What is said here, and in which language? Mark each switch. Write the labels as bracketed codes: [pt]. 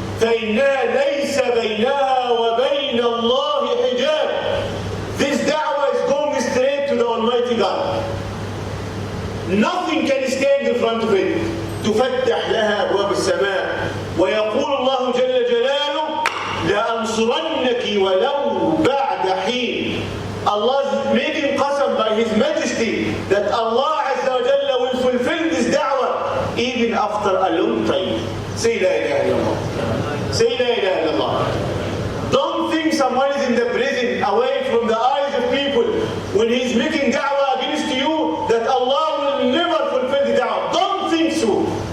[ar] فإنها ليس بينها وبين الله حجاب. [en] This da'wah is going straight to the Almighty God. Nothing can stand in front of it. [ar] تفتح لها أبواب السماء ويقول الله جل جلاله لأنصرنك ولو بعد حين. [en] Allah is making qasam by His Majesty that Allah Azza wa Jalla will fulfill this da'wah even after a long time. Say [ar] la ilaha illallah. [en] Say la ilaha illallah. Don't think someone is in the prison away from the eyes of people when he's making da'wah against you that Allah will never fulfill the da'wah. Don't think so.